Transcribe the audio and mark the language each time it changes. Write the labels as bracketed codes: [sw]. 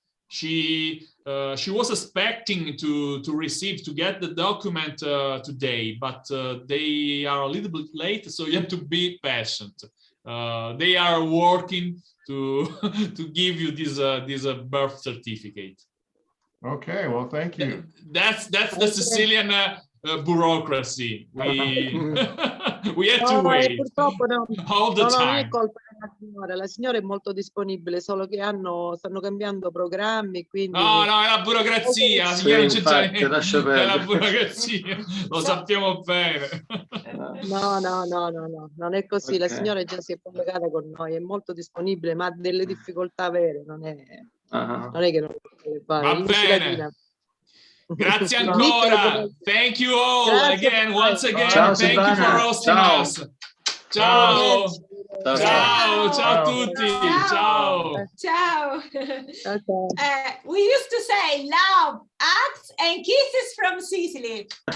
[en] She was expecting to get the document today, but they are a little bit late, so you have to be patient. They are working to give you this birth certificate. Okay, well, thank you. That's the Sicilian bureaucracy. We have to wait [it] purtroppo [en] all the time. [it] Non è colpa la signora è molto disponibile, solo che stanno cambiando programmi, quindi... No, è la burocrazia, la signora non c'è niente, è la burocrazia, lo sappiamo bene. No, non è così, la signora già si è collegata con noi, è molto disponibile, ma ha delle difficoltà vere, non è che non può fare. Va bene. Grazie ancora. [en] Thank you all again, once again. [it] Ciao, [en] thank you for hosting us. [it] Ciao. Ciao a tutti. Ciao. [en] We used to say love, hugs and kisses from Sicily.